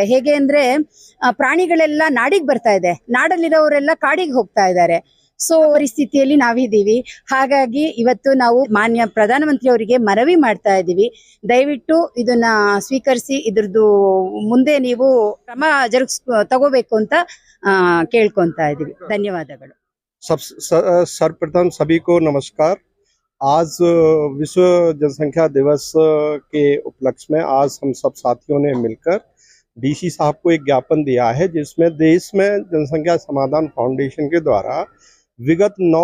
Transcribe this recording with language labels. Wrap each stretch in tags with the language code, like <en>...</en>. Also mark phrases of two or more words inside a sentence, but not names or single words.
<kn>ಹೇಗೆ ಅಂದ್ರೆ ಪ್ರಾಣಿಗಳೆಲ್ಲ ನಾಡಿಗೆ ಬರ್ತಾ ಇದೆ, ನಾಡಲ್ಲಿರೋರೆಲ್ಲ ಕಾಡಿಗೆ ಹೋಗ್ತಾ ಇದ್ದಾರೆ. ಸೊ ಪರಿಸ್ಥಿತಿಯಲ್ಲಿ ನಾವಿದ್ದೀವಿ. ಹಾಗಾಗಿ ಇವತ್ತು ನಾವು ಮಾನ್ಯ ಪ್ರಧಾನಮಂತ್ರಿ ಅವರಿಗೆ ಮನವಿ ಮಾಡ್ತಾ ಇದ್ದೀವಿ, ದಯವಿಟ್ಟು ಇದನ್ನ ಸ್ವೀಕರಿಸಿ ಇದ್ರದ್ದು ಮುಂದೆ ನೀವು ಕ್ರಮ ತಗೋಬೇಕು ಅಂತ ಕೇಳ್ಕೊಂತಾ ಇದ್ದೀವಿ. ಧನ್ಯವಾದಗಳು.</kn> <hi>सर्वप्रथम सभी को नमस्कार। आज विश्व जनसंख्या दिवस के उपलक्ष्य में आज हम सब साथियों ने मिलकर डीसी साहब को एक ज्ञापन दिया है, जिसमें देश में जनसंख्या समाधान फाउंडेशन के द्वारा विगत 9</hi>